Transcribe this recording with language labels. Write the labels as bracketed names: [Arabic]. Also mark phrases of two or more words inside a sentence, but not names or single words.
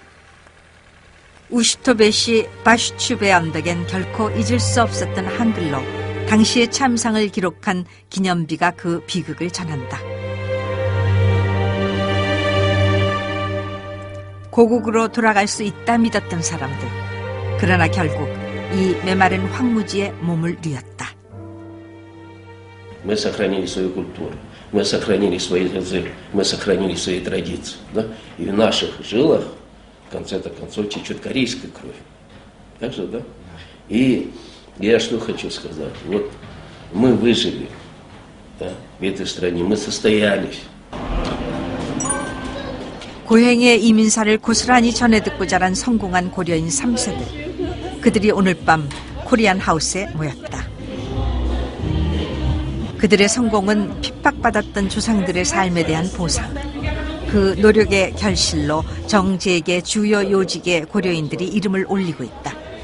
[Korean] 우슈토베시 바슈추베 언덕엔 결코 잊을 수 없었던 한글로 당시의 참상을 기록한 기념비가 그 비극을 전한다. 고국으로 돌아갈 수 있다 믿었던 사람들. 그러나 결국 이 메마른 황무지에 몸을 뉘었다. [Russian] Мы сохранили свою культуру, мы сохранили свой язык, мы сохранили свои традиции. Да? И в наших жилах, в конце-то концов, течет корейская кровь. Так же, да? И я что хочу сказать. Вот мы выжили, да, в этой стране, мы состоялись. [Korean] 고행의 이민사를 고스란히 전해 듣고 자란 성공한 고려인 3세들. 그들이 오늘 밤 코리안 하우스에 모였다. 그들의 성공은 핍박받았던 조상들의 삶에 대한 보상, 그 노력의 결실로 정재계 주요 요직의 고려인들이 이름을 올리고 있다.